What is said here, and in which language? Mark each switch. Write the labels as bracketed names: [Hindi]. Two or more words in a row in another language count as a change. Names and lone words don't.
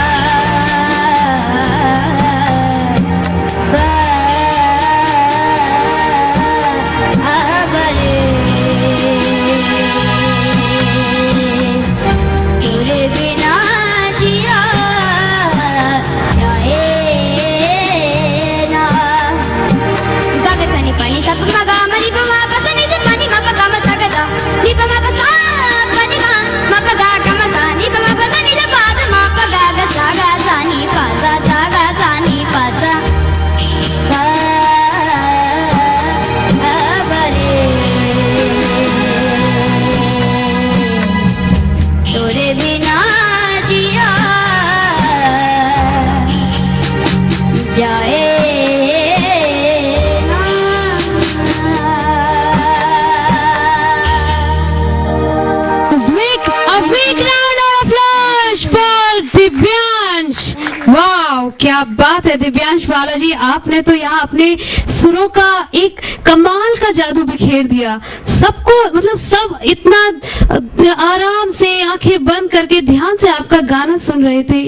[Hindi] सावरे तेरे बिना जिया जाए ना। गागे सनी पानी सा पमा गा मनी पमा पसनी से पानी मा पगा मा सा गदा नी पमा पसा पानी मा पगा गा मा सा नी पमा पसनी से पाद मा पगा गा सा गा सा नी पासा सा गा सा नी पासा। सावरे तोरे बिना जिया जाए ना। [English] A big round of applause for दिव्यांश। [Hindi] वाह, क्या बात है दिव्यांश बालाजी, आपने तो यहाँ अपने सुरों का एक कमाल का जादू बिखेर दिया। सबको मतलब सब इतना आराम से आंखें बंद करके ध्यान से आपका गाना सुन रहे थे।